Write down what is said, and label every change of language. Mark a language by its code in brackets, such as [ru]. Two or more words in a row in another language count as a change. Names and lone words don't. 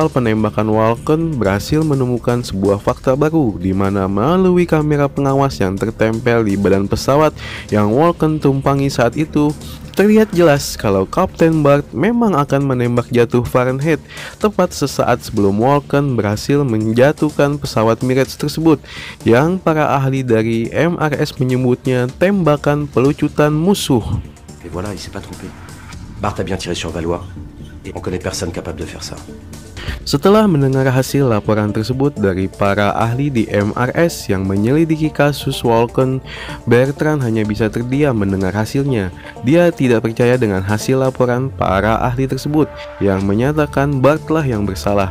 [id] penembakan Walken berhasil menemukan sebuah fakta baru, di mana melalui kamera pengawas yang tertempel di badan pesawat yang Walken tumpangi saat itu, terlihat jelas kalau Kapten Bart memang akan menembak jatuh Fahrenheit tepat sesaat sebelum Walken berhasil menjatuhkan pesawat Mirage tersebut, yang para ahli dari MRS menyebutnya tembakan pelucutan musuh. [fr] Et voilà, il s'est pas trompé. Bart a bien tiré sur Valois, et on connaît personne capable de faire ça. [id] Setelah mendengar hasil laporan tersebut dari para ahli di MRS yang menyelidiki kasus Walken, Bertrand hanya bisa terdiam mendengar hasilnya. Dia tidak percaya dengan hasil laporan para ahli tersebut yang menyatakan Bart lah yang bersalah.